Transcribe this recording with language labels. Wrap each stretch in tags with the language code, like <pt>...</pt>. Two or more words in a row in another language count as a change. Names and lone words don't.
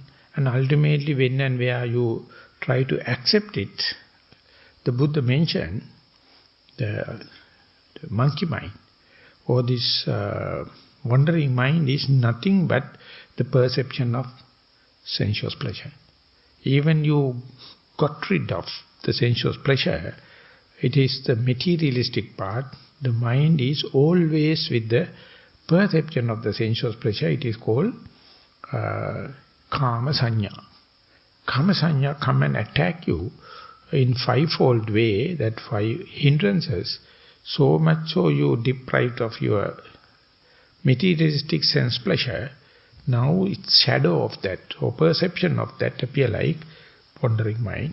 <en>And ultimately, when and where you try to accept it, the Buddha mentioned the monkey mind, or this wandering mind is nothing but the perception of sensuous pleasure. Even you got rid of the sensuous pleasure, it is the materialistic part. The mind is always with the perception of the sensuous pleasure. It is called</en> <pi>kama sanya. Kama sanya</pi> <en>come and attack you in fivefold way, that 5 hindrances, so much so you deprived of your materialistic sense pleasure. Now it's shadow of that, or perception of that appear like wandering mind.</en>